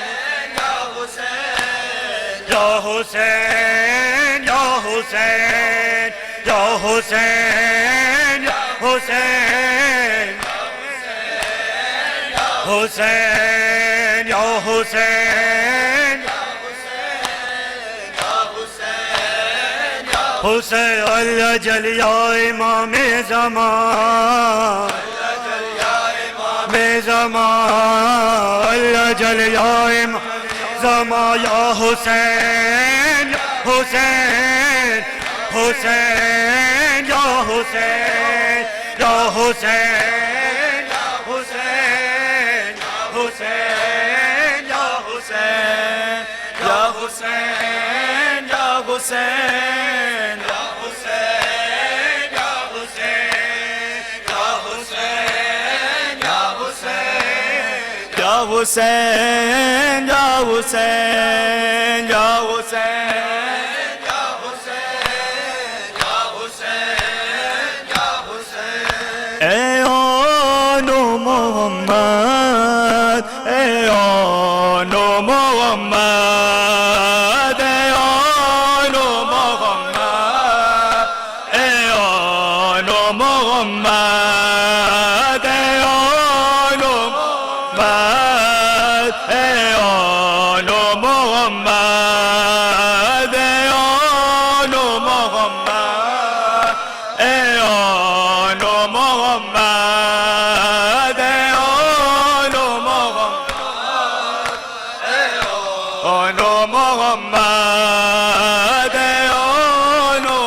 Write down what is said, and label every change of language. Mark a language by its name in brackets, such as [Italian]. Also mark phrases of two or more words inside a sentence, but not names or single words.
[Urdu] یا حسین یا حسین یا حسین یا حسین حسین یا حسین حسین اللہ جل یا امام زمان میں زمان اللہ جل یا امام زمان یا حسین یا حسین حسین یا حسین یا حسین حسین حسین یا حسین یا حسین یا حسین یا حسین یا حسین یا حسین یا حسین یا حسین یا حسین اے آن محمد اے آن محمد اے آن محمد اے آن محمد اے آن محمد اے آن محمد اے آن محمد اے آن محمد اے آن محمد اے آن